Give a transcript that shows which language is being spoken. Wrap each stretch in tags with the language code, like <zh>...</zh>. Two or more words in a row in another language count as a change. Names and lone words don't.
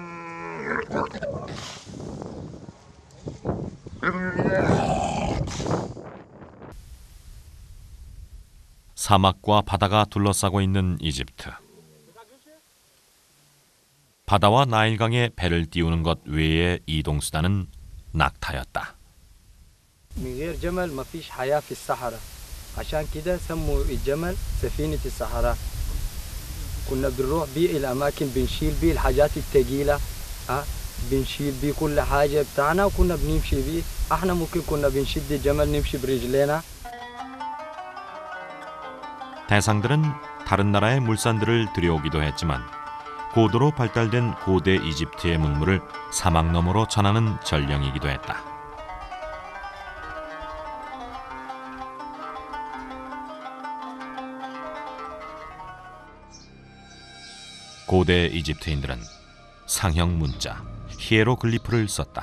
<ko>사막과 바다가 둘러싸고 있는 이집트. 바다와 나일강에 배를 띄우는 것 외의 이동수단은 낙타였다.</ko> <ar>من غير جمل ما فيش حياة في الصحراء عشان كده سموا الجمل سفينة الصحراء كنا بنروح بيه الأماكن بنشيل بيه الحاجات الثقيلة بنشيل بيه كل حاجة بتاعنا وكنا بنمشي بيه احنا ممكن كنا بنشد الجمل نمشي برجلينا.</ar> <ko>대상들은 다른 나라의 물산들을 들여오기도 했지만 고도로 발달된 고대 이집트의 문물을 사막 너머로 전하는 전령이기도 했다. 고대 이집트인들은 상형 문자, 히에로글리프를 썼다.</ko>